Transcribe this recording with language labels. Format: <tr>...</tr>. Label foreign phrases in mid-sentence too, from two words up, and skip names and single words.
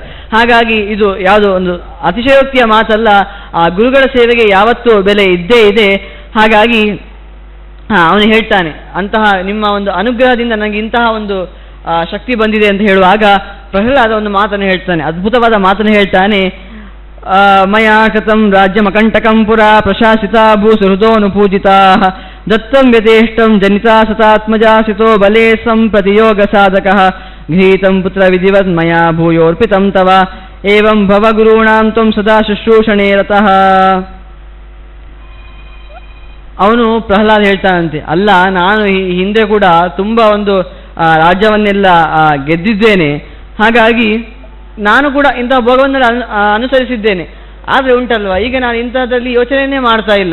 <kn>ಹಾಗಾಗಿ ಇದು ಯಾವುದೋ ಒಂದು ಅತಿಶಯೋಕ್ತಿಯ ಮಾತಲ್ಲ, ಆ ಗುರುಗಳ ಸೇವೆಗೆ ಯಾವತ್ತೂ ಬೆಲೆ ಇದ್ದೇ ಇದೆ. ಹಾಗಾಗಿ ಅವನು ಹೇಳ್ತಾನೆ, ಅಂತಹ ನಿಮ್ಮ ಒಂದು ಅನುಗ್ರಹದಿಂದ ನನಗೆ ಇಂತಹ ಒಂದು ಶಕ್ತಿ ಬಂದಿದೆ ಅಂತ ಹೇಳುವಾಗ ಪ್ರಹ್ಲಾದ ಒಂದು ಮಾತನ್ನು ಹೇಳ್ತಾನೆ, ಅದ್ಭುತವಾದ ಮಾತನ್ನು ಹೇಳ್ತಾನೆ.</kn> <sa>ಮಯಾ ಕೃತಂ ರಾಜ್ಯಮಕಂಟಕಂ ಪುರಾ ಪ್ರಶಾಸಿತಾ ಭೂಸುಹೃದೋನುಪೂಜಿತಾ ದತ್ತಂ ವ್ಯತೇಷ್ಟಂ ಜನಿತಾ ಸತಾತ್ಮಜಾಸಿತೋ ಬಲೇ ಸಂಪ್ರತಿಯೋಗ ಸಾಧಕಃ ಗೃಹೀತಂ ಪುತ್ರ ವಿಧಿವತ್ ಮಯಾ ಭೂಯೋರ್ಪಿತಂ ತವ ಏವಂ ಭವ ಗುರುಣಾಂ ತ್ವಂ ಸದಾ ಶುಶ್ರೂಷಣೇ ರತಃ.</sa> <kn>ಅವನು ಪ್ರಹ್ಲಾದ್ ಹೇಳ್ತಾನಂತೆ, ಅಲ್ಲ ನಾನು ಹಿಂದೆ ಕೂಡ ತುಂಬ ಒಂದು ರಾಜ್ಯವನ್ನೆಲ್ಲ ಗೆದ್ದಿದ್ದೇನೆ, ಹಾಗಾಗಿ ನಾನು ಕೂಡ ಇಂತಹ ಭೋಗವನ್ನೆಲ್ಲ ಅನುಸರಿಸಿದ್ದೇನೆ. ಆದರೆ ಉಂಟಲ್ವಾ, ಈಗ ನಾನು ಇಂಥದ್ರಲ್ಲಿ ಯೋಚನೆಯನ್ನೇ ಮಾಡ್ತಾ ಇಲ್ಲ.</kn>